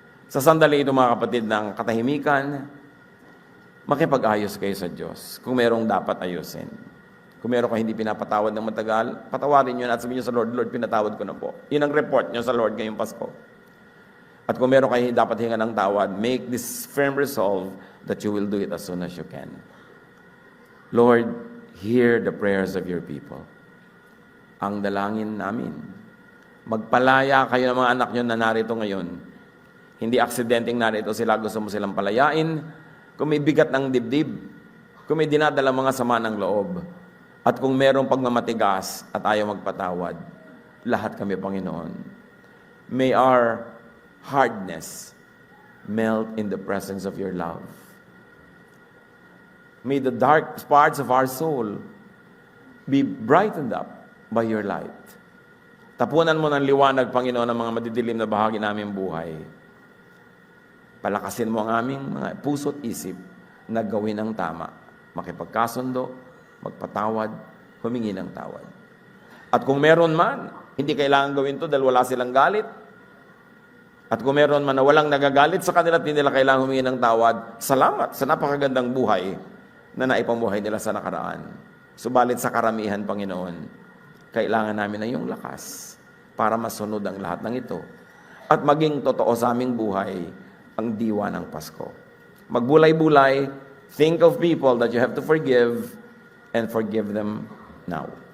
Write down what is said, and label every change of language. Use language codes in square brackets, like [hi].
[tl] Sa sandali ito mga kapatid ng katahimikan, makipag-ayos kayo sa Diyos kung merong dapat ayusin. Kung meron kayo hindi pinapatawad ng matagal, patawarin nyo na at sabihin nyo sa Lord, Lord, pinatawad ko na po. Yun ang report nyo sa Lord ngayong Pasko. At kung meron kayo dapat hinga ng tawad, [en] make this firm resolve that you will do it as soon as you can. Lord, hear the prayers of your people. [tl] Ang dalangin namin, magpalaya kayo ng mga anak nyo na narito ngayon. Hindi aksidenteng narito sila, gusto mo silang palayain. Kung may bigat ng dibdib, kung may dinadala mga sama ng loob, at kung merong pagmamatigas at ayaw magpatawad, lahat kami, Panginoon. [en] May our hardness melt in the presence of your love. May the dark parts of our soul be brightened up by your light. [tl] Tapunan mo ng liwanag, Panginoon, ang mga madidilim na bahagi naming buhay. Palakasin mo ang aming mga puso't isip na gawin ang tama. Makipagkasundo, magpatawad, humingi ng tawad. At kung meron man, hindi kailangan gawin to dahil wala silang galit. At kung meron man na walang nagagalit sa kanila at hindi nila kailangan humingi ng tawad, salamat sa napakagandang buhay na naipamuhay nila sa nakaraan. Subalit sa karamihan, Panginoon, kailangan namin ng iyong lakas para masunod ang lahat ng ito at maging totoo sa aming buhay ang diwa ng Pasko. Magbulay-bulay, [en] think of people that you have to forgive and forgive them now.